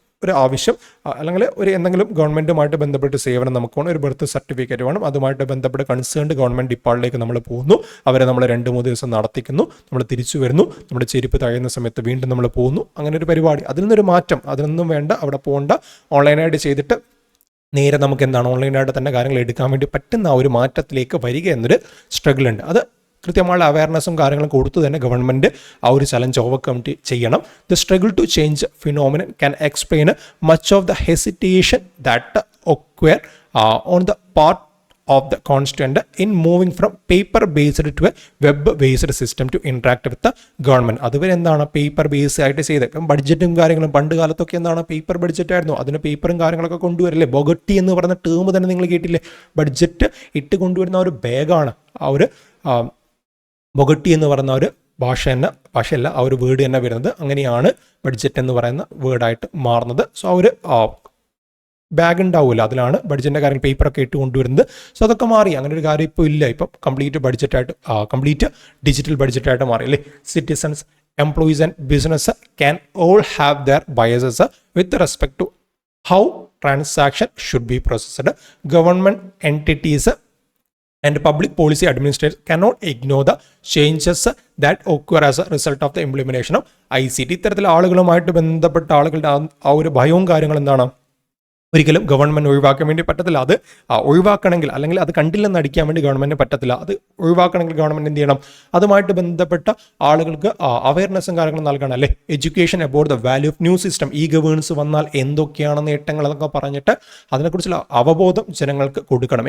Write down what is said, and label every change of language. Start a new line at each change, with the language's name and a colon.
Malayalam: ഒരു ആവശ്യം അല്ലെങ്കിൽ ഒരു എന്തെങ്കിലും ഗവൺമെൻറ്റുമായിട്ട് ബന്ധപ്പെട്ട് സേവനം നമുക്ക് വേണം, ഒരു ബർത്ത് സർട്ടിഫിക്കറ്റ് വേണം, അതുമായിട്ട് ബന്ധപ്പെട്ട് കൺസേൺഡ് ഗവൺമെൻറ് ഡിപ്പാർട്ട്മെൻറ്റിലേക്ക് നമ്മൾ പോകുന്നു, അവരെ നമ്മൾ 2-3 ദിവസം നടത്തിക്കുന്നു, നമ്മൾ തിരിച്ചു വരുന്നു, നമ്മുടെ ചെരുപ്പ് തകയുന്ന സമയത്ത് വീണ്ടും നമ്മൾ പോകുന്നു, അങ്ങനെ ഒരു പരിപാടി. അതിൽ നിന്നൊരു മാറ്റം, അതിനൊന്നും വേണ്ട, അവിടെ പോകേണ്ട, ഓൺലൈനായിട്ട് ചെയ്തിട്ട് നേരെ നമുക്ക് എന്താണ് ഓൺലൈനായിട്ട് തന്നെ കാര്യങ്ങൾ എടുക്കാൻ വേണ്ടി പറ്റുന്ന ആ ഒരു മാറ്റത്തിലേക്ക് വരിക എന്നൊരു സ്ട്രഗിൾ ഉണ്ട്. അത് കൃത്യമായ അവയർനെസ്സും കാര്യങ്ങളും കൊടുത്തു തന്നെ ഗവൺമെൻറ് ആ ഒരു ചലഞ്ച് ഓവർകം ചെയ്യണം.
English: The struggle to change phenomenon can explain much of the hesitation that occur on the part of the constituent in moving from paper based to a web based system to interact with the government.
Malayalam: അതുവരെ എന്താണ് paper base ആയിട്ട് ചെയ്ത്, ഇപ്പം ബഡ്ജറ്റും കാര്യങ്ങളും പണ്ട് കാലത്തൊക്കെ എന്താണ് paper budget ആയിരുന്നു, അതിന് പേപ്പറും കാര്യങ്ങളൊക്കെ കൊണ്ടുവരില്ലേ. ബൊഗട്ടി എന്ന് പറയുന്ന ടേം തന്നെ നിങ്ങൾ കേട്ടില്ലേ, ബഡ്ജറ്റ് ഇട്ട് കൊണ്ടുവരുന്ന ഒരു ബാഗാണ് ആ ഒരു ബൊഗട്ടി എന്ന് പറയുന്ന ഒരു ഭാഷയല്ല ആ ഒരു വേർഡ് തന്നെ വരുന്നത്. അങ്ങനെയാണ് ബഡ്ജറ്റ് എന്ന് പറയുന്ന വേർഡായിട്ട് മാറുന്നത്. സോ ആ ഒരു ബാഗ് ഉണ്ടാവില്ല, അതിലാണ് ബഡ്ജറ്റിൻ്റെ കാര്യം പേപ്പറൊക്കെ ഇട്ട് കൊണ്ടുവരുന്നത്. സോ അതൊക്കെ മാറി, അങ്ങനെ ഒരു കാര്യം ഇപ്പോൾ ഇല്ല. ഇപ്പം കംപ്ലീറ്റ് ഡിജിറ്റൽ ബഡ്ജറ്റായിട്ട് മാറി അല്ലേ.
English: Citizens, employees and business can all have their biases with respect to how transaction should be processed. Government entities and public policy administrators cannot ignore the changes that occur as a result of the implementation of ICT.
Malayalam: ഇത്തരത്തിൽ ആളുകളുമായിട്ട് ബന്ധപ്പെട്ട ആളുകളുടെ ആ ഒരു ഭയവും കാര്യങ്ങൾ എന്താണ് ഒരിക്കലും ഗവൺമെൻറ് ഒഴിവാക്കാൻ വേണ്ടി പറ്റത്തില്ല. അത് ഒഴിവാക്കണമെങ്കിൽ അല്ലെങ്കിൽ അത് കണ്ടില്ലെന്ന് അടിക്കാൻ വേണ്ടി ഗവൺമെൻറ് പറ്റത്തില്ല. അത് ഒഴിവാക്കണമെങ്കിൽ ഗവൺമെൻറ് എന്ത് ചെയ്യണം, അതുമായിട്ട് ബന്ധപ്പെട്ട ആളുകൾക്ക് അവയർനെസ്സും കാര്യങ്ങളും നൽകണം അല്ലേ.
English: education about the value of new system,
Malayalam: ഈ ഗവേണൻസ് വന്നാൽ എന്തൊക്കെയാണ് നേട്ടങ്ങൾ എന്നൊക്കെ പറഞ്ഞിട്ട് അതിനെക്കുറിച്ചുള്ള അവബോധം ജനങ്ങൾക്ക് കൊടുക്കണം.